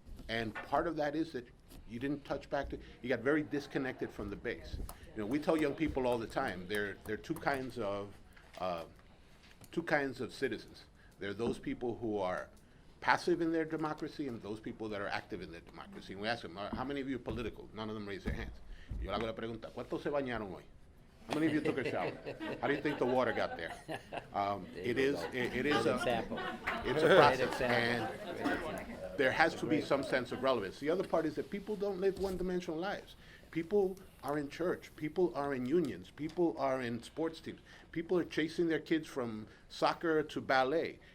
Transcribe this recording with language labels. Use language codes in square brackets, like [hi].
[en] And part of that is that you didn't touch back to, you got very disconnected from the base. You know, we tell young people all the time, there are two kinds of citizens. There are those people who are passive in their democracy and those people that are active in their democracy. And we ask them, how many of you are political? None of them raise their hands. [es] Yo le hago la pregunta, ¿cuántos se bañaron hoy? [en] How many of you took a shower? How do you think the water got there? It is a process, and there has to be some sense of relevance. The other part is that people don't live one-dimensional lives. People are in church. People are in unions. People are in sports teams. People are chasing their kids from soccer to ballet.